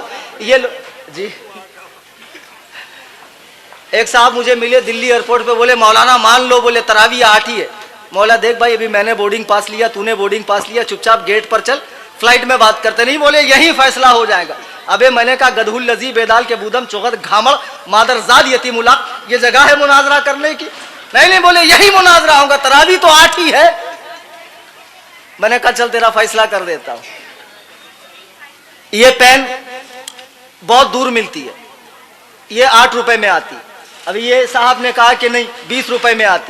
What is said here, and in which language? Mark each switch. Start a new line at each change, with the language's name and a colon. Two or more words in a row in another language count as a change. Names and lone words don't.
Urdu: یہ جی ایک صاحب مجھے ملے دلی ایئرپورٹ پہ, بولے مولانا مان لو, بولے تراویح 8 ہی ہے. مولا دیکھ بھائی, ابھی میں نے بورڈنگ پاس لیا, تو نے بورڈنگ پاس لیا, چپ چاپ گیٹ پر چل, فلائٹ میں بات کرتے نہیں. بولے یہی فیصلہ ہو جائے گا. ابے میں نے کہا گدھول لذی بیدال کے بودم چوغت گھامڑ مادر زاد یتیم الاق, یہ جگہ ہے مناظرہ کرنے کی؟ نہیں, بولے یہی مناظرہ ہوگا, تراویح تو 8 ہی ہے. میں نے کہا چل تیرا فیصلہ کر دیتا ہوں. یہ پین بہت دور ملتی ہے, یہ 8 روپے میں آتی. ابھی یہ صاحب نے کہا کہ نہیں 20 روپے میں آتی.